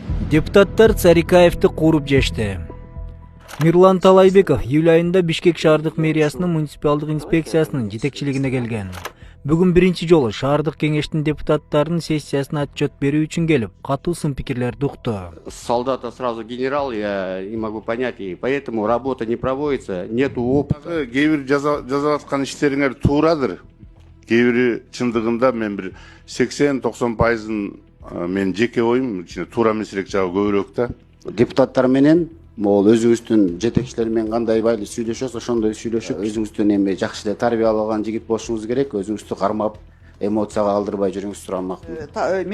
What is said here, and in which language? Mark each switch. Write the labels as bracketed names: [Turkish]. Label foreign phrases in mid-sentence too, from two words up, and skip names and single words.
[Kyrgyz] Депутаттар Царикаевди кууруп жешти. Мирлан Талайбеков июль айында Бишкек шаардык мэриясынын муниципалдык инспекциясынын жетекчилигине келген. Бүгүн биринчи жолу шаардык кеңештин депутаттарынын сессиясына отчет берүү үчүн келип, катуу сын-пикирлерди укту. [Russian] С солдата сразу генерал, я не могу понять, и поэтому работа не проводится, нету опыта. [Kyrgyz] Кээ бир жазалаткан иштериңер туурадыр. Кээ бири чындыгында мен бир 80-90% мен жеке оюм ичинде туура эмесирээк жагы көбүрөөк да. Депутаттар менен могул өзүңүздүн жетекчилер менен кандай байлы сүйлөшөсүз, ошондой сүйлөшүп, өзүңүздүн эми жакшы эле тарбияланган жигит болушуңуз керек, өзүңүздү кармап, эмоцияга алдырбай жүрүңүз турган макул.